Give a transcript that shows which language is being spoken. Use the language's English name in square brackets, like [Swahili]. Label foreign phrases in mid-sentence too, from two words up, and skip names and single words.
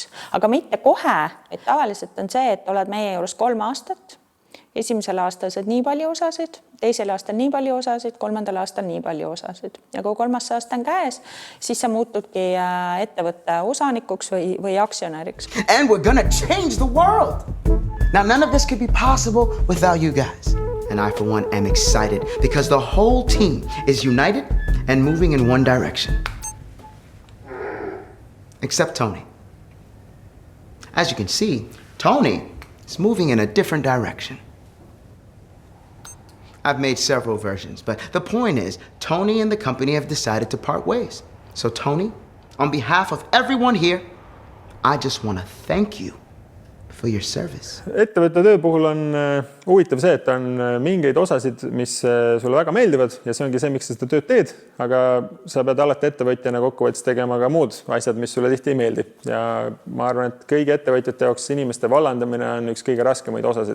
[Estonian] Aga mitte kohe, et tavaliselt on see, et oled meie juures 3 aastat, esimesel aastal saad nii palju osasid, teisel aastal nii palju osasid, 3. aastal nii palju osasid. Ja kui 3. aasta on käes, siis sa muutudki ettevõtte osanikuks või aktsionäriks. [English] And we're gonna change the world. Now, none of this could be possible without you guys. And I, for one, am excited because the whole team is united and moving in one direction. Except Tony. As you can see, Tony is moving in a different direction. I've made several versions, but the point is, Tony and the company have decided to part ways. So Tony, on behalf of everyone here, I just want to thank you for your service. [Estonian] Ettevõtte töö puhul on huvitav see, et on mingeid osasid, mis sulle väga meeldivad ja see ongi see, miks sa seda tööd teed, aga sa pead alati ettevõtjana kokkuvõttes tegema ka muud asjad, mis sulle tihti ei meeldi. Ja ma arvan, et kõigi ettevõtjate jaoks inimeste vallandamine on üks kõige raskemaid osasid.